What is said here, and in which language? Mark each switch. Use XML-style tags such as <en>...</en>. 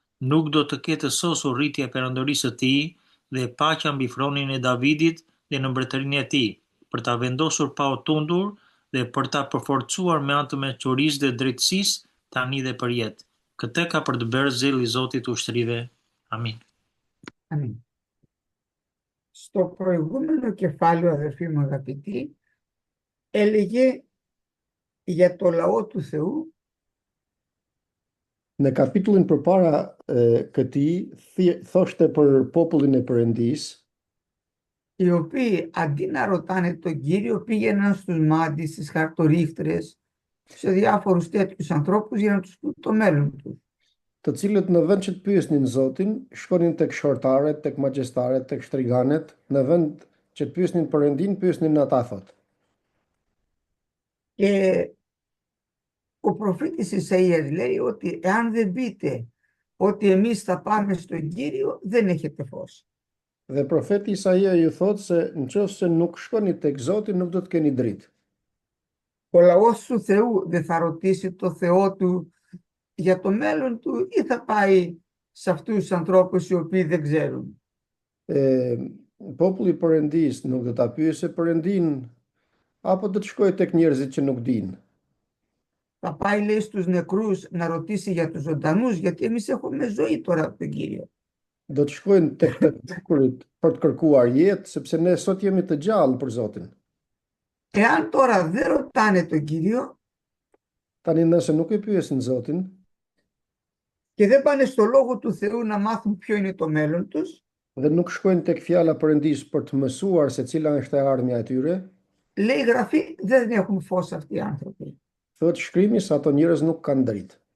<sq>Nuk do të ketë sosur rritja e perandorisë së tij dhe paqja mbi fronin e Davidit dhe në mbretërinë e tij, për ta vendosur pa u tundur dhe për ta përforcuar me anë të mençurisë dhe drejtësisë tani dhe përjetë. Këtë ka për të bërë zeli i Zotit ushtrive. Amin.</sq> <el>Αμήν. Στο προηγούμενο κεφάλαιο, αδερφοί μου αγαπητοί, έλεγε για το λαό του Θεού,</el> <sq>Në kapitullin përpara këtij thoshte për popullin e Perëndisë,</sq> <el>οι οποίοι αντί να ρωτάνε τον Κύριο πήγαιναν στους μάντις, στις χαρτορίχτρες, σε διάφορους τέτοιους ανθρώπους για να τους πούν το μέλλον τους.</el> <sq>të cilët në vend që të pyesnin Zotin, shkonin tek shortaret, tek magjestaret, tek shtriganet, në vend që të pyesnin Perëndin, pyesnin ata thot.</sq> <el>Και ο προφήτης Ισαΐας λέει ότι εάν δεν πείτε ότι εμείς θα πάμε στον Κύριο, δεν έχετε φως.</el> <sq>Dhe profeti Isaia ju thot se nëse nuk shkoni tek Zoti, nuk do të keni dritë.</sq> <el>Ο λαός του Θεού δεν θα ρωτήσει το Θεό του για το μέλλον του ή θα πάει σε αυτούς τους ανθρώπους οι οποίοι δεν ξέρουν.</el> <sq>Populli i Perëndisë nuk do ta pyesë Perëndin apo do të shkojë tek njerëzit që nuk dinë.</sq> <el>Θα πάει, λέει, στους νεκρούς να ρωτήσει για τους ζωντανούς, γιατί εμείς έχουμε ζωή τώρα από τον Κύριο.</el> <sq>Do të shkojnë tek të vdekurit për të kërkuar jetë, sepse ne sot jemi të gjallë për Zotin.</sq> <el>Εάν τώρα δεν ρωτάνε τον Κύριο</el> <sq>Tani nëse nuk e pyesin Zotin</sq> <el>και δεν πάνε στο Λόγο του Θεού να μάθουν ποιο είναι το μέλλον τους,</el> <sq>dhe nuk shkojnë tek fjala Perëndisë për të mësuar se cila është e ardhmja e tyre,</sq> <el>λέει η Γραφή, δεν έχουν φως αυτοί οι άνθρωποι.</el> <sq>thot shkrimi se ato njerëz nuk kanë dritë.</sq>